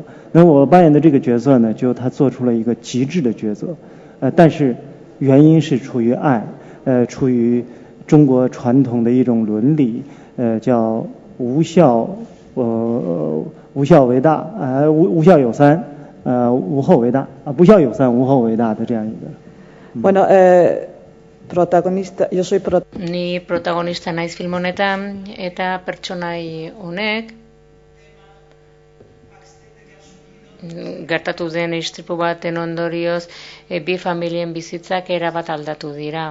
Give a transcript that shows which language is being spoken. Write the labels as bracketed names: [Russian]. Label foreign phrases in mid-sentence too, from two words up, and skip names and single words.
[Chinese] 那么我扮演的这个角色呢，就他做出了一个极致的抉择，但是原因是出于爱，出于中国传统的一种伦理，叫无孝为大，无孝有三，无后为大，不孝有三，无后为大的这样一个。 [Basque] Ni protagonista naiz film honetan eta pertsonai honek gertatu den istripu baten ondorioz bi familien bizitzak erabat aldatu dira.